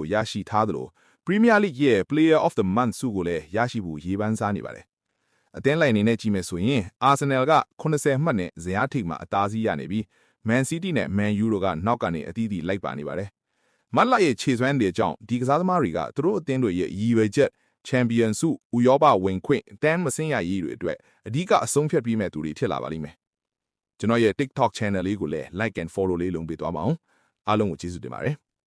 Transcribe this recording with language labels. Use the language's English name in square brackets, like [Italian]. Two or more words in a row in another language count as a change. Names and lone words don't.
[Burmese] ရရှိထားသလို Premier League ရဲ့ Player of the Month ဆုကိုလည်းရရှိဖို့ရေးပန်းစားနေပါတယ်။အသင်းလိုက်အနေနဲ့ကြည့်မယ်ဆိုရင် Arsenal က80မှတ်နဲ့ဇယားထိပ်မှာအသာစီးရနေပြီး Man City နဲ့ Man U တို့ကနောက်ကနေအသီးသီးလိုက်ပါနေပါတယ်။မတ်လရဲ့ခြေစွမ်းတွေကြောင့်ဒီကစားသမားတွေကသူတို့အသင်းတွေရဲ့ရည်ရွယ်ချက် Champion ဆုဥရောပဝင်ခွင့်တန်းမစင်းရရေးတွေအတွက်အဓိကအဆုံးဖြတ်ပြီးမဲ့သူတွေဖြစ်လာပါလိမ့်မယ်။ကျွန်တော်ရဲ့ TikTok channel လေးကိုလည်း [English] like and follow [Burmese] လေးလုပ်ပေးသွားပါအောင်။အားလုံးကိုကျေးဇူးတင်ပါတယ်။